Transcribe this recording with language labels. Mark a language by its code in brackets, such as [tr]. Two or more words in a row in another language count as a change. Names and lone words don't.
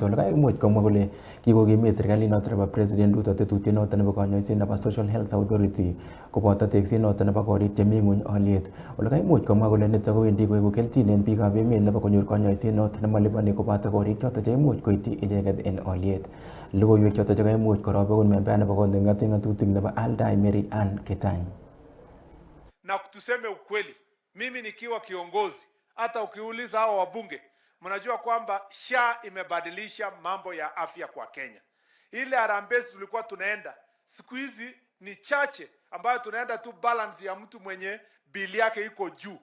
[kln] Olekaimuch komwa kole kikokimit serikalit noton nebo President Ruto tetutiet noton nebo konyoiset nebo Social Health Authority koboto tekset noton nebo korik chemi ng'uny olyet. Olekaimuch komwa kole nito kowendi koibu kelchin en biikab emet nebo konyor konyoiset noton nemoliponi koboto korik choton cheimuch koityi icheket en olyet. Logoiwek choton chekaimuch korobekun member nebo kot neking'oten ng'atutik nebo Aldai Mary Ann Ketany. [sw] Na tuseme ukweli, mimi nikiwa kiongozi, hata ukiuliza hao wabunge, mnajua kwamba SHA imebadilisha mambo ya afya kwa Kenya. Ile harambee tulikuwa tunaenda, siku hizi ni chache ambayo tunaenda tu balance ya mtu mwenye bili yake iko juu.